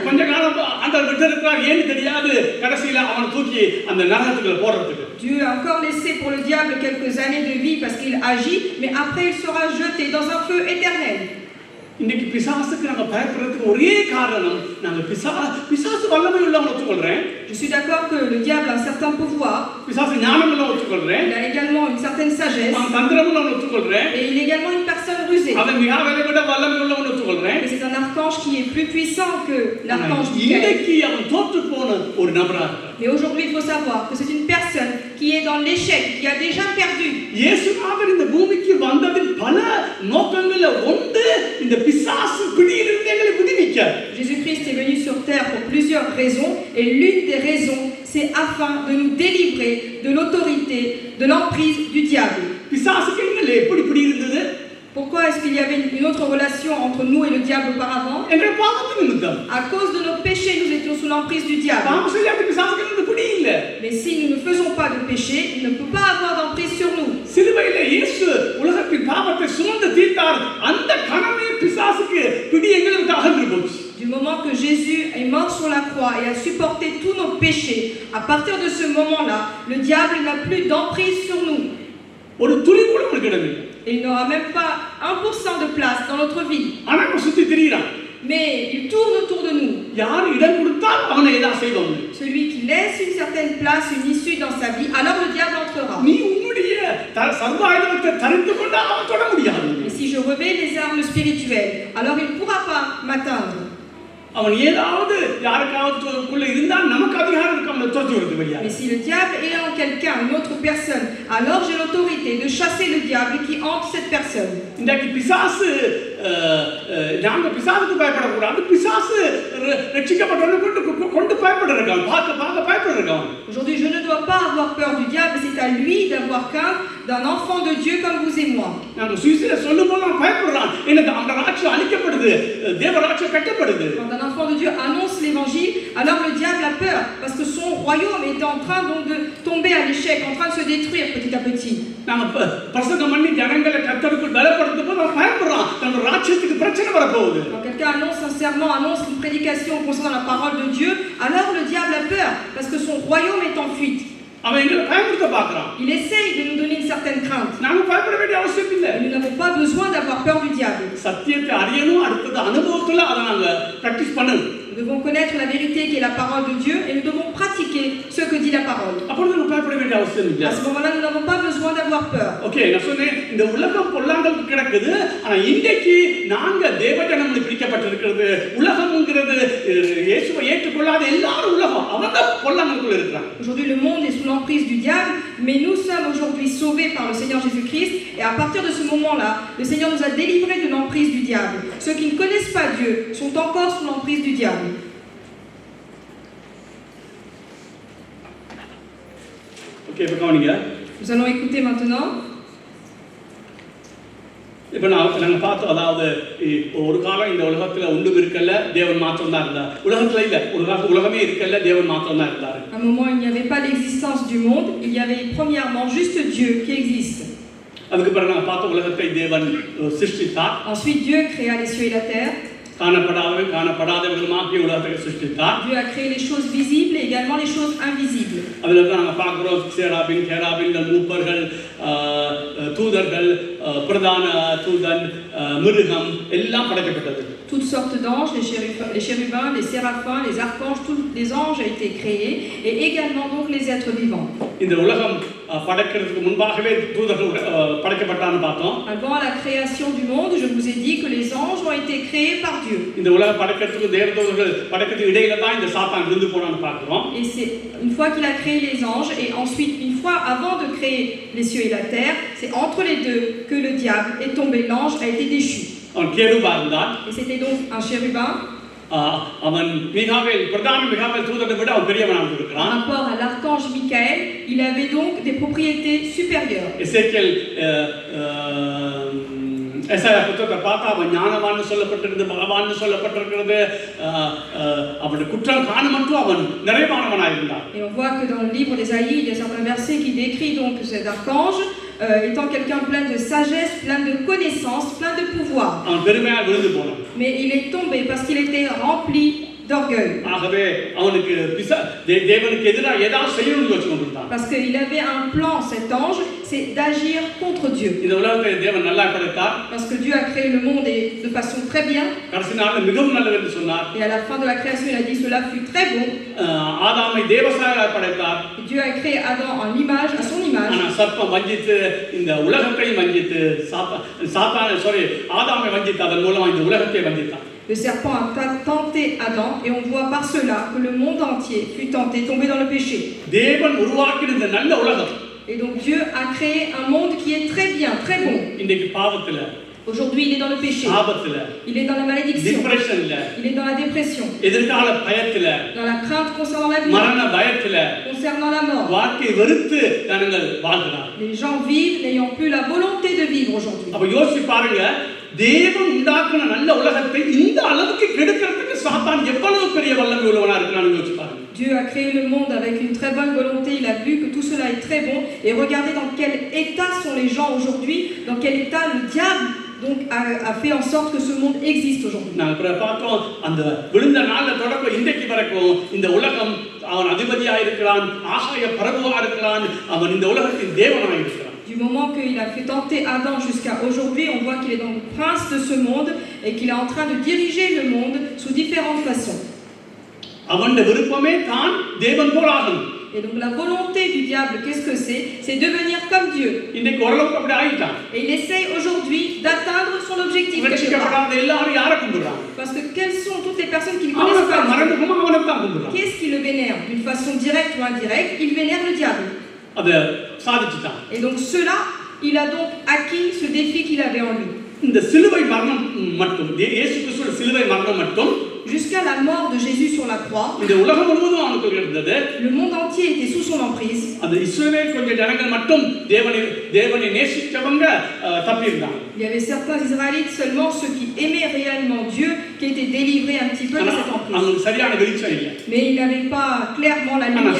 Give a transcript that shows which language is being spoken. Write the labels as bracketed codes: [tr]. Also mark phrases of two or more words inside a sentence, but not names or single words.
[ta] கொஞ்ச காலம் ஆண்டவர் விட்டு இருக்கிறார், ஏன்னு தெரியாது. கடைசியில அவனை தூக்கி அந்த நரகத்துக்குள்ள போடுறதுக்கு. [fr] Dieu a encore laissé pour le diable quelques années de vie parce qu'il agit, mais après il sera jeté dans un feu éternel. [ta] இன்னைக்கு பிசாசுக்கு நாங்க பயப்படுறதுக்கு ஒரே காரணம் நாங்க பிசாசு வல்லமை உள்ளவன் ஒத்துக்கொள்றேன். [fr] Je suis d'accord que le diable a un certain pouvoir. [ta] பிசாசு ஞானம் உள்ளவன் ஒத்துக்கொள்றேன். [fr] Il a également une certaine sagesse. [ta] அவன் தந்திரம் உள்ளவன் ஒத்துக்கொள்றேன். [fr] Et il est également une personne rusée. [ta] அவன் மிகாவேலை விட வல்லமை உள்ளவன் ஒத்துக்கொள்றேன். [fr] Mais c'est un archange qui est plus puissant que l'archange Michael. [ta] இன்னைக்கு அவன் தோற்று போன ஒரு நபரா இருக்கான். [fr] Mais aujourd'hui il faut savoir que c'est une personne qui est dans l'échec, qui a déjà perdu. [ta] இயேசுநாதர் இந்த பூமிக்கு வந்ததின் பல நோக்கங்கள்ல ஒன்று இந்த பிசாசு பிடியிலிருந்து எங்களை விடுவிக்க. [fr] Jésus-Christ est venu sur terre pour plusieurs raisons et l'une des raisons c'est afin de nous délivrer de l'autorité, de l'emprise du diable. [ta] பிசாசுக்கு எங்களை எப்படி பிடி இருந்தது? [fr] Pourquoi est-ce qu'il y avait une autre relation entre nous et le diable auparavant? [ta] எங்கள் பாவத்தின் நிமித்தம். [fr] À cause de nos péchés, nous étions sous l'emprise du diable. [ta] பாவம் செய்யாத பிசாசுக்கு பிடி இல்ல. [fr] Mais si nous ne faisons pas de péché, il ne peut pas avoir d'emprise sur nous. [ta] சிலுவையிலே இயேசு உலகத்தின் பாவத்தை சுமந்து தீர்த்தார். அந்த கணமே பிசாசுக்கு பிடி எங்களை விட்டு அகன்று போச்சு. [fr] Du moment que Jésus est mort sur la croix et a supporté tous nos péchés, à partir de ce moment-là, le diable n'a plus d'emprise sur nous. [ta] ஒரு துளி கூட நமக்கு இடமில்லை. [fr] Et il n'aura même pas 1% de place dans notre vie. [ta] ஆனா இப்ப சுத்தி திரியிறான். [fr] Mais il tourne autour de nous. [ta] யார் இடம் கொடுத்தால் அவனை ஏதாவது செய்வாங்க. [fr] Celui qui laisse une certaine place, une issue dans sa vie, alors le diable entrera. [ta] நீ உன்னுடைய சர்வாயுதத்தை தரித்து கொண்டு அவன் தொட முடியாது. [fr] Et si je revêt les armes spirituelles, alors il ne pourra pas m'atteindre. [ta] அவன் ஏதாவது யாருக்காவது இருந்தால் நமக்கு அதிகாரம் இருக்கு அவனை துரத்தி விடுறது வழியா. [fr] Mais si le diable est en quelqu'un, une autre personne, alors j'ai l'autorité de chasser le diable qui hante cette personne. [ta] இன்றைக்கு பிசாசு நாங்க பிசாசுக்கு பயப்படக்கூடாது. பிசாசு ரட்சிக்கப்பட்டவனை கொண்டு பயப்படுறான். பார்க்க பயப்படுறான். [fr] Aujourd'hui, je ne dois pas avoir peur du diable, c'est à lui d'avoir crainte d'un enfant de Dieu comme vous et moi. [ta] நாங்க சுவிசேஷ சொல்லும்போது அவன் பயப்படுறான். எனக்கு அந்த ராஜ்யம் அழிக்கப்படுது, தேவராஜ்யம் கட்டப்படுது. [fr] Quand un enfant de Dieu annonce l'évangile, alors le diable a peur parce que son royaume est en train donc de tomber à l'échec, en train de se détruire petit à petit. [ta] நாங்க பிரசங்கம் பண்ணி ஜனங்களை கர்த்தருக்குள் பலப்படுத்தும்போது அவன் பயப்படுறான். நம்ம ராஜ்யத்துக்கு பிரச்சனை வரப்போகுது. [fr] Quand quelqu'un annonce un serment, annonce une prédication concernant la parole de Dieu, alors le diable a peur parce que son royaume est en fuite. [ta] அவன் எங்களை பயமுறுத்த பார்க்கறான். [fr] Il essaye de nous donner une certaine crainte. [ta] நாம பயப்பட வேண்டிய அவசியம் இல்லை. [fr] Nous n'avons pas besoin d'avoir peur du diable. [ta] சத்தியத்தை அறியணும், அடுத்தது அனுபவத்துல அதை நாங்க பிராக்டிஸ் பண்ணணும். [fr] Nous devons connaître la vérité qui est la parole de Dieu et nous devons pratiquer ce que dit la parole. [ta] அப்பொழுது நம்ம பயப்பட வேண்டிய அவசியம் இல்லை. [fr] À ce moment-là, nous n'avons pas besoin d'avoir peur. [ta] ஓகே, நான் சொன்னேன் இந்த உலகம் பொல்லாங்கலுக்கு கிடக்குது. ஆனா இன்றைக்கு நாங்க தேவஜனம்னு பிரிக்கப்பட்டிருக்கிறது. உலகம்ங்கிறது இயேசுவை ஏற்றுக்கொள்ளாத எல்லாரும் உலகம் அவங்க பொல்லாங்கலுக்குள்ள இருக்கிறாங்க. [fr] Aujourd'hui, le monde est sous l'emprise du diable, mais nous sommes aujourd'hui sauvés par le Seigneur Jésus-Christ. Et à partir de ce moment-là, le Seigneur nous a délivrés de l'emprise du diable. Ceux qui ne connaissent pas Dieu sont encore sous l'emprise du diable. [ta] ஓகே, இப்ப கவனிங்க. [fr] Nous allons écouter maintenant. [ta] இப்ப நாங்க பார்த்தோம், அதாவது ஒரு காலம் இந்த உலகத்துல ஒன்றும் இருக்கல்ல, தேவன் மாத்திரம் தான் இருந்தார். உலகத்துல இல்ல, ஒரு காலத்துல உலகமே இருக்கல்ல, தேவன் மாத்திரம் தான் இருந்தார். [fr] À un moment, il n'y avait pas l'existence du monde, il y avait premièrement juste Dieu qui existe. [ta] அதுக்கு பிறகு நாங்க பார்த்த உலகத்தை தேவன் சிருஷ்டித்தார். [fr] Ensuite, Dieu créa les cieux et la terre. [ta] காணப்படாதவர்களுமாகிய உலகத்தை சிருஷ்டித்தார். [fr] Dieu a créé les choses visibles et également les choses invisibles. [ta] அதுல தான் நாங்க பார்க்கிறோம் சேராபின், கேராபின்கள், மூப்பர்கள், தூதர்கள், பிரதான தூதன், மிருகம் எல்லாம் படைக்கப்பட்டது. [fr] Toutes sortes d'anges, les chérubins, les séraphins, les archanges, tous les anges ont été créés et également donc les êtres vivants. [ta] இந்த உலகம் படைக்கிறதுக்கு முன்பாகவே தூதர்கள் படைக்கப்பட்டான்னு பார்த்தோம். [fr] Avant la création du monde, je vous ai dit que les anges ont été créés par Dieu. [ta] இந்த உலகம் படைக்கிறதுக்கு தேவதூதர்கள் படைக்கிறதுக்கு இடையில தான் இந்த சாத்தான் இருந்து போனான்னு பார்க்கிறோம். [fr] Et c'est une fois qu'il a créé les anges et ensuite une fois avant de créer les cieux et la terre, c'est entre les deux que le diable est tombé, l'ange a été déchu. [ta] அவன் கேருபா இருந்தான். [fr] Et c'était donc un chérubin. [ta] அவன் பிரதான மிகாவேல் தூதனை விட அவன் பெரியவனாக இருக்கிறான். [fr] Par rapport à l'archange Michael, il avait donc des propriétés supérieures. [ta] எசேக்கியேல் எசாயா புத்தகத்தை பார்த்தா அவன் ஞானவான்னு சொல்லப்பட்டிருக்கிறது, பகவான்னு சொல்லப்பட்டிருக்கிறது. அவனுடைய குற்றம் காணுமட்டும் அவன் நிறைவானவனாக இருந்தான். [fr] Et on voit que dans le livre d'Ésaïe, il y a certains versets qui décrit donc cet archange étant quelqu'un plein de sagesse, plein de connaissances, plein de pouvoir. [ta] அவன் பெருமையாக விழுந்து போனான். [fr] Mais il est tombé parce qu'il était rempli d'orgueil. [ta] ஆகவே அவனுக்கு தேவனுக்கு எதிராக ஏதாவது செய்யணும்னு யோசிச்சு கொண்டிருந்தான். [fr] Parce qu'il avait un plan, cet ange, c'est d'agir contre Dieu. [ta] இந்த உலகத்தை தேவன் நல்லா படைத்தார். [fr] Parce que Dieu a créé le monde de façon très bien. [ta] கடைசி நாளில் மிகவும் நல்லது என்று சொன்னார். [fr] Et à la fin de la création, il a dit cela fut très bon. [ta] ஆதாமை தேவசாயலாய் படைத்தார். [fr] Dieu a créé Adam en image, à son image. [ta] ஆனா சர்ப்பம் வஞ்சித்து இந்த உலகத்தையும் வஞ்சித்து ஆதாமை வஞ்சித்து அதன் மூலமா இந்த உலகத்தை வஞ்சித்தான். [fr] Le serpent a tenté Adam et on voit par cela que le monde entier fut tenté, tombé dans le péché. [ta] தேவன் உருவாக்கின இந்த நல்ல உலகம். [fr] Et donc Dieu a créé un monde qui est très bien, très bon. [ta] இன்னைக்கு பாவத்துல, [fr] aujourd'hui il est dans le péché. [ta] ஆபத்துல, [fr] il est dans la malédiction. [ta] டிப்ரஷன்ல, [fr] il est dans la dépression. [ta] எதிர்கால பயத்துல, [fr] dans la crainte concernant l'avenir. [ta] மரண பயத்துல, [fr] concernant la mort. [ta] வாழ்க்கையை வெறுத்து ஜனங்கள் வாழ்கிறார். [fr] Les gens vivent n'ayant plus la volonté de vivre aujourd'hui. [ta] அப்ப யோசிச்சு பாருங்க, தேவன் உண்டாக்குன நல்ல உலகத்தை இந்த அளவுக்கு கெடுக்கிறதுக்கு சாத்தான் எவ்வளவு பெரிய வல்லமை உள்ளவனா இருக்கான்னு யோசிச்சு பாருங்க. [fr] Dieu a créé le monde avec une très bonne volonté, il a vu que tout cela est très bon, et regardez dans quel état sont les gens aujourd'hui, dans quel état le diable donc a fait en sorte que ce monde existe aujourd'hui. [ta] நாங்கள் பார்த்தோம், அந்த விழுந்த நாள்ல தொடக்கம் இன்றைக்கு வரைக்கும் இந்த உலகம் அவன் அதிபதியா இருக்கிறான், ஆகாய பரபுவா இருக்கிறான், அவன் இந்த உலகத்தின் தேவனாய் இருக்கிறான். [fr] Du moment qu'il a fait tenter Adam jusqu'à aujourd'hui, on voit qu'il est donc prince de ce monde et qu'il est en train de diriger le monde sous différentes façons. [ta] அவனுடைய விருப்பமே தான் தேவன் போல் ஆகணும். [fr] Et donc la volonté du diable, qu'est-ce que c'est? C'est devenir comme Dieu. [ta] இன்னைக்கு ஓரளவுக்கு அப்படி ஆயிட்டான். [fr] Et il essaye aujourd'hui d'atteindre son objectif. [ta] ரட்சிக்கப்படாத எல்லாரும் யாரை கும்பிடுறாங்க? [fr] Parce que quelles sont toutes les personnes qui ne connaissent pas Dieu? [ta] அவனை தான் கும்பிடுறாங்க. [fr] Qui est-ce qui le vénère? D'une façon directe ou indirecte, il vénère le diable. [ta] அத சாதிச்சிட்டான். [fr] Et donc cela, il a donc acquis ce défi qu'il avait en lui. [ta] இந்த சிலுவை மரணம் மட்டும், இயேசு கிறிஸ்துவின் சிலுவை மரணம் மட்டும், [fr] jusqu'à la mort de Jésus sur la croix, [ta] இந்த உலகம் முழுவதும் அவனுக்கு இருந்தது. [fr] Le monde entier était sous son emprise. [ta] அந்த இஸ்ரவேல் கொஞ்ச ஜனங்கள் மட்டும் தேவனை நேசிச்சவங்க தப்பி இருந்தாங்க. [fr] Il y avait certains Israélites seulement, ceux qui aimaient réellement Dieu, qui étaient délivrés un petit peu de cette emprise. [ta] அவங்களுக்கு சரியான வெளிச்சம் இல்லை. [fr] Mais ils n'avaient pas clairement la lumière.